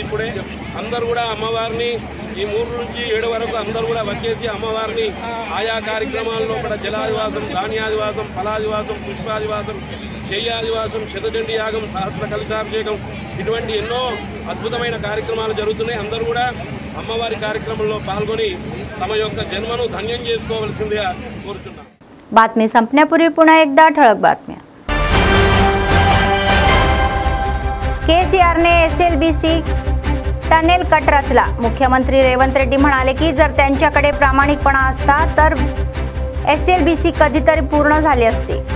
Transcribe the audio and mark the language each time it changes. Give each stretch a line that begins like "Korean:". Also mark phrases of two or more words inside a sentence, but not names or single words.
Telugu: ఇప్పుడే అందరూ కూడా అమ్మవారిని ఈ 3 నుంచి 7 వరకు అందరూ కూడా వచ్చేసి అమ్మవారిని ఆయా కార్యక్రమాల్లో జలాదివాసం, ధాన్యాదివాసం, ఫలాదివాసం, పుష్పాదివాసం, శయ్యాదివాసం, శతచండీ యాగం, సహస్ర కలశాభిషేకం ఇటువంటి ఎన్నో అద్భుతమైన కార్యక్రమాలు జరుగుతున్నాయి. అందరూ కూడా అమ్మవారి కార్యక్రమంలో పాల్గొని తమ యొక్క జన్మను ధన్యం చేసుకోవాల్సిందిగా కోరుతున్నాను.
Marathi: बातमी संपण्यापूर्वी पुन्हा एकदा ठळक बातम्या. केसीआरने एसएलबीसी टनेल कट रचला. मुख्यमंत्री रेवंत रेड्डी म्हणाले की जर त्यांच्याकडे प्रामाणिकपणा असता तर एसएलबीसी कधीतरी पूर्ण झाले असते.